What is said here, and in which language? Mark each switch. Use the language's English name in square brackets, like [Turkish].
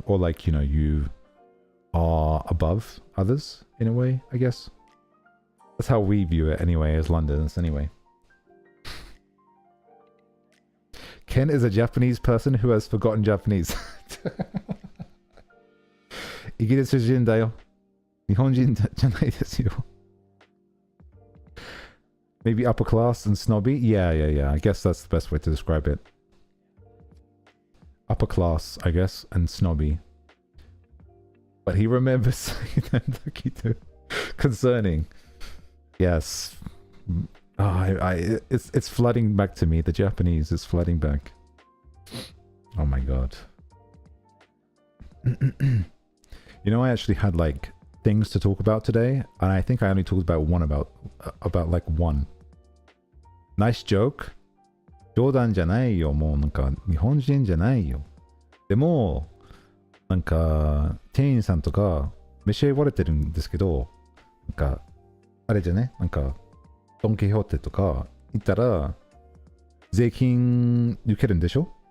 [English] Or like, you know, you are above others in a way, I guess. That's how we view it anyway, as Londoners anyway. Ken is a Japanese person who has forgotten Japanese. [Japanese] イギリス人だよ。日本人じゃないですよ。 [English] Maybe upper class and snobby? Yeah. I guess that's the best way to describe it. Upper class, I guess, and snobby. But he remembers saying that concerning. Yes. It's flooding back to me. The Japanese is flooding back. Oh my god. You know, I actually had like things to talk about today, and I think I only talked about one about like one. Nice joke. [Japanese] 冗談じゃないよ。もうなんか日本人じゃないよ。でもなんか店員さんとかめっちゃ言われてるんですけど、なんかあれじゃね、なんかドンキホーテとか行ったら税金受けるんでしょ？